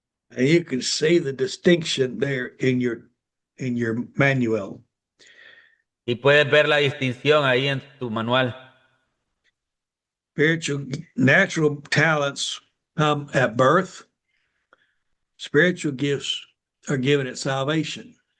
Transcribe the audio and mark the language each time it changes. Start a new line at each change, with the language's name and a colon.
English: And you can see the distinction there in your manual.
Spanish: Y puedes ver la distinción ahí en tu manual.
English: Spiritual natural talents come at birth. Spiritual gifts are given at salvation.